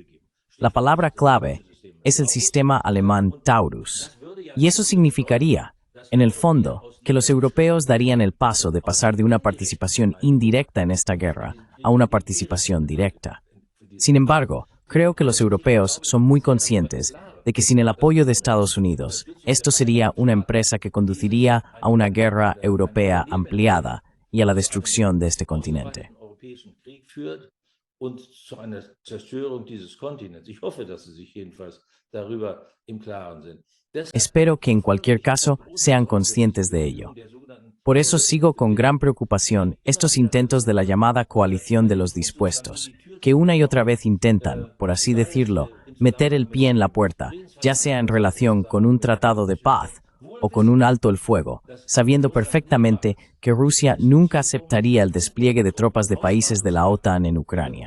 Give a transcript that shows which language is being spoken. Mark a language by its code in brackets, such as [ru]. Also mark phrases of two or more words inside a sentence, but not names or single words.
[es] La palabra clave es el sistema alemán Taurus, y eso significaría, en el fondo, que los europeos darían el paso de pasar de una participación indirecta en esta guerra a una participación directa. Sin embargo, creo que los europeos son muy conscientes de que sin el apoyo de Estados Unidos, esto sería una empresa que conduciría a una guerra europea ampliada y a la destrucción de este continente. [de] Und zu einer Zerstörung dieses Kontinents. Ich hoffe, dass Sie sich jedenfalls darüber im Klaren sind. [es] Espero que en cualquier caso sean conscientes de ello. Por eso sigo con gran preocupación estos intentos de la llamada coalición de los dispuestos, que una y otra vez intentan, por así decirlo, meter el pie en la puerta, ya sea en relación con un tratado de paz o con un alto el fuego, sabiendo perfectamente que Rusia nunca aceptaría el despliegue de tropas de países de la OTAN en Ucrania.